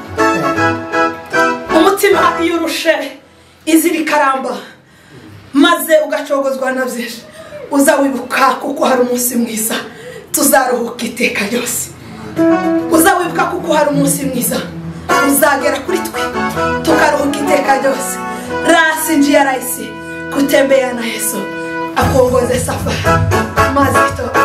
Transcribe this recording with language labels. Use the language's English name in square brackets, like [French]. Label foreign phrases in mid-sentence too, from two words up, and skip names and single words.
[Kinyarwanda] Umutima iyo urushe izira ikaramba maze ugacogozwa na byinshi, uza wibuka kuko hari umunsi mwiza tuzaruhuka iteka ryose. Uza wibuka kuko hari umunsi mwiza uzagera kuri twe tukaruhuka iteka ryose. [Swahili] Rasi njia rahisi kutembea na Yesu akuongoze safari mazito.